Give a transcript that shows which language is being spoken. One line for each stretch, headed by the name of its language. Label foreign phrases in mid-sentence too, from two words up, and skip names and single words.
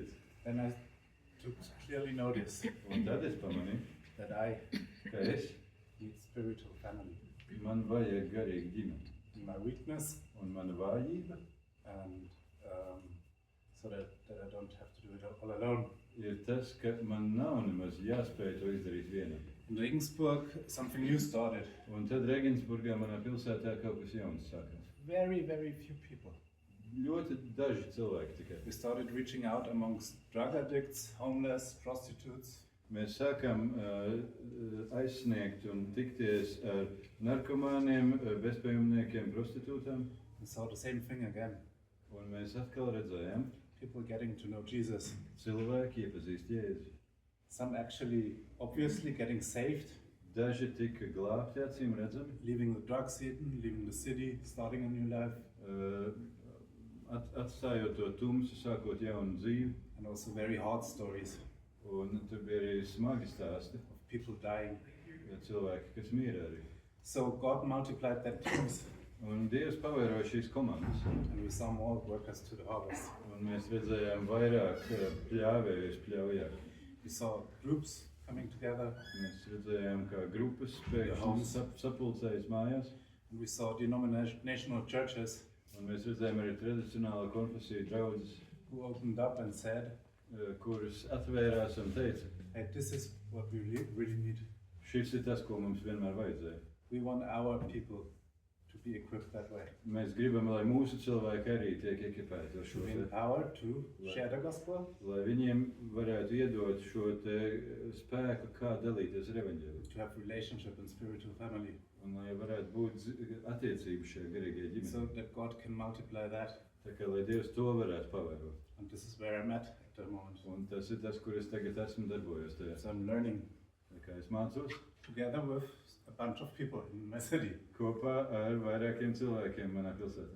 English: And I took clearly notice
Latvian: Un tad es pamanīju,
English: that I
Latvian: ka es,
English: need spiritual family.
Latvian: man vajag garīgu ģimeni.
English: In my weakness,
Latvian: Un mana vājība
English: and so that I don't have to do it all alone.
Latvian: ir tas, ka man nav nemaz jāspēj to izdarīt vienam.
English: In Regensburg, something new started.
Latvian: Un tad Regensburgā, manā pilsētā, kaut kas jauns sākās.
English: Very, very few people.
Latvian: Ļoti daži cilvēki tikai.
English: We started reaching out amongst drug addicts, homeless, prostitutes.
Latvian: Mēs sākam aizsniegt un tikties ar narkomāniem, bezpajumniekiem, prostitūtām.
English: We saw the same thing again.
Latvian: Un mēs atkal redzējām,
English: People getting to know Jesus.
Latvian: cilvēki iepazīst Jēzu.
English: Some actually, obviously, getting saved,
Latvian: Daži tika glābti, acīm redzami,
English: leaving the drug scene, leaving the city, starting a new life,
Latvian: atstājot to tumsu, sākot jaunu dzīvi.
English: and also very hard stories
Latvian: Un tur bija arī smagi stāsti,
English: of people dying.
Latvian: cilvēki, kas mīra arī.
English: So God multiplied that teams,
Latvian: Un Dievs pavēroja šīs komandas.
English: and we saw more workers to the harvest.
Latvian: Un mēs redzējām vairāk pļāvējus pļaujā.
English: We saw groups coming together,
Latvian: Mēs redzējām, kā grupas
English: The homes.
Latvian: pēkšņi sapulcējas mājās.
English: and we saw denominational churches
Latvian: Un mēs redzējām arī tradicionālo konfesiju draudzes,
English: who opened up and said,
Latvian: kuras atvērās un teica,
English: hey, this is what we really need.
Latvian: šis ir tas, ko mums vienmēr vajadzēja.
English: We want our people to be equipped that way.
Latvian: Mēs gribam, lai mūsu cilvēki arī tiek ekipēti ar šo
English: To be
Latvian: te,
English: empowered to share the gospel,
Latvian: lai viņiem varētu iedot šo te spēku, kā dalīties ar evaņģēliju.
English: to have relationship and spiritual family,
Latvian: Un lai varētu būt attiecības šajā garīgajā ģimenē.
English: so that God can multiply that.
Latvian: Tā kā lai Dievs to varētu pavērot.
English: And this is where I'm at the moment.
Latvian: Un tas ir tas, kur es tagad esmu darbojos tajā.
English: So I'm learning
Latvian: Tā kā es mācos
English: together with a bunch of people in my city.
Latvian: kopā ar vairākiem cilvēkiem manā pilsētā.